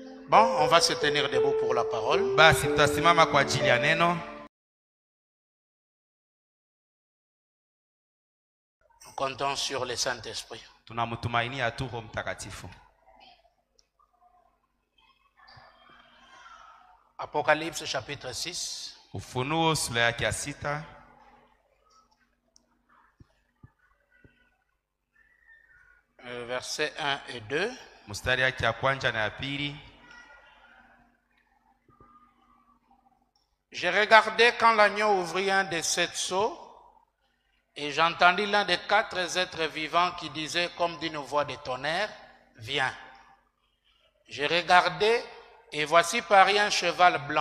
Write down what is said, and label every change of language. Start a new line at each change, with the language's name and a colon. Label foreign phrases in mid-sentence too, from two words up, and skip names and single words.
French: Bon, on va se tenir debout pour la parole.
Swahili: Basi tutasimama kwa ajili ya neno.
French: Nous comptons sur le Saint-Esprit.
Swahili: Tunamtumainia tu Roho Mtakatifu.
French: Apocalypse chapitre 6.
Swahili: Ufunuo sura yake ya 6.
French: Versets 1 et 2.
Swahili: Mstari yake ya kwanza na ya pili.
French: J'ai regardé quand l'agneau ouvrit un des 7 sceaux, et j'entendis l'un des 4 êtres vivants qui disait comme d'une voix de tonnerre, « Viens !» J'ai regardé, et voici parit un cheval blanc.